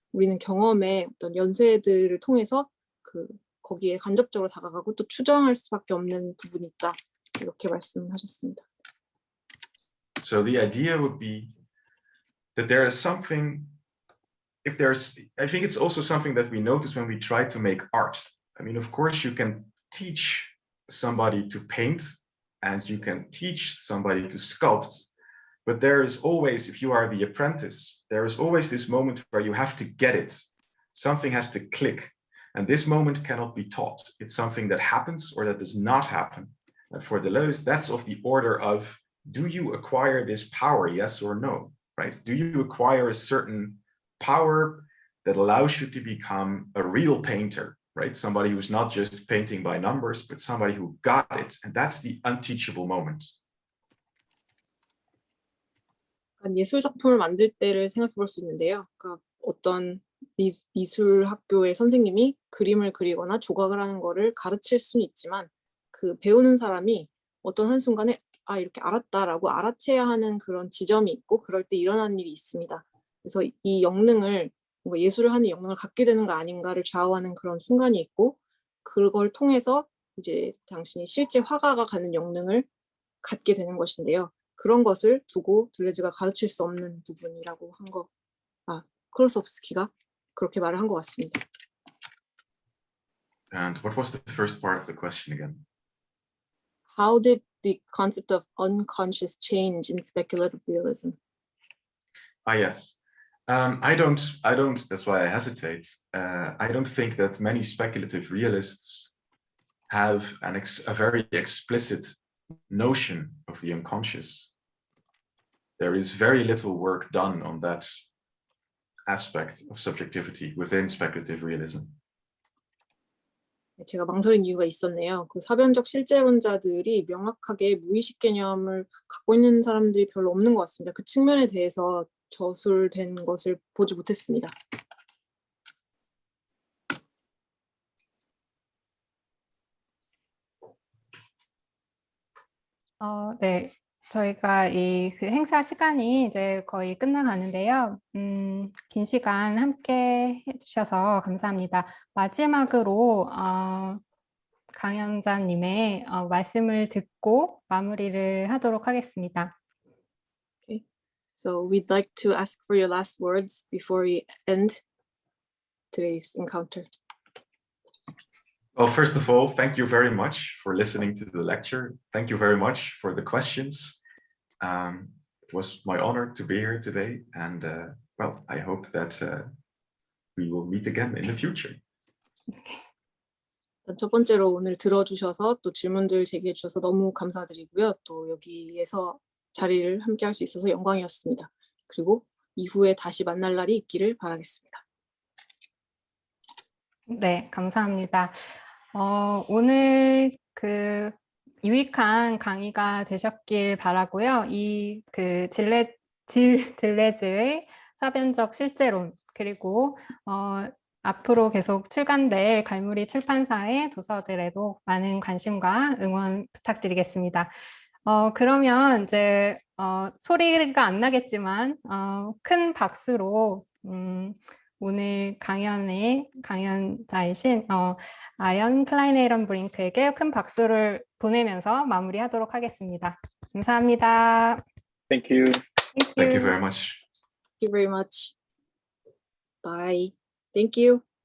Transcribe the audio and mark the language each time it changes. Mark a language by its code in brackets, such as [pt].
[ko] 우리는 경험의 어떤 연쇄들을 통해서 거기에 간접적으로 다가가고 또 추정할 수밖에 없는 부분이 있다, 이렇게 말씀하셨습니다. [en] So the idea would be that there is something, I think it's also something that we notice when we try to make art. I mean, of course, you can teach somebody to paint and you can teach somebody to sculpt, but there is always, if you are the apprentice, there is always this moment where you have to get it. Something has to click, and this moment cannot be taught. It's something that happens or that does not happen. And for Deleuze, that's of the order of, do you acquire this power, yes or no, right? Do you acquire a certain power that allows you to become a real painter, right? Somebody who's not just painting by numbers, but somebody who got it. And that's the unteachable moment. [ko] 예술 작품을 만들 때를 생각해 볼 수 있는데요. 그러니까 어떤 미술 학교의 선생님이 그림을 그리거나 조각을 하는 거를 가르칠 수는 있지만, 그 배우는 사람이 어떤 한순간에 이렇게 알았다라고 알아채야 하는 그런 지점이 있고, 그럴 때 일어나는 일이 있습니다. 그래서 이 영능을, 뭔가 예술을 하는 영능을 갖게 되는 거 아닌가를 좌우하는 그런 순간이 있고, 그걸 통해서 이제 당신이 실제 화가가 갖는 영능을 갖게 되는 것인데요. 그런 것을 두고 들레즈가 가르칠 수 없는 부분이라고 한 거, 클로스옵스키가 그렇게 말을 한 것 같습니다. [en] And what was the first part of the question again? How did the concept of unconscious change in speculative realism? Yes. I don't, that's why I hesitate. I don't think that many speculative realists have a very explicit notion of the unconscious. There is very little work done on that aspect of subjectivity within speculative realism. [ko] 제가 망설인 이유가 있었네요. 그 사변적 실제론자들이 명확하게 무의식 개념을 갖고 있는 사람들이 별로 없는 것 같습니다. 그 측면에 대해서 저술된 것을 보지 못했습니다. 네, 저희가 이 그 행사 시간이 이제 거의 끝나가는데요. 긴 시간 함께 해주셔서 감사합니다. 마지막으로 강연자님의 말씀을 듣고 마무리를 하도록 하겠습니다. [en] So we'd like to ask for your last words before we end today's encounter. Well, first of all, thank you very much for listening to the lecture. Thank you very much for the questions. It was my honor to be here today, and well, I hope that we will meet again in the future. [ko] 첫 번째로 오늘 들어주셔서 또 질문들 제기해 주셔서 너무 감사드리고요. 또 여기에서 자리를 함께 할 수 있어서 영광이었습니다. 그리고 이후에 다시 만날 날이 있기를 바라겠습니다. 네, 감사합니다. 오늘 그 유익한 강의가 되셨길 바라고요. 이 그 들레즈의 사변적 실제론, 그리고 앞으로 계속 출간될 갈무리 출판사의 도서들에도 많은 관심과 응원 부탁드리겠습니다. 그러면 이제 소리가 안 나겠지만 큰 박수로 오늘 강연자이신 아연 클라이네이런 브링크에게 큰 박수를 보내면서 마무리하도록 하겠습니다. 감사합니다. [en] Thank you. Thank you very much. Thank you very much. Bye. Thank you.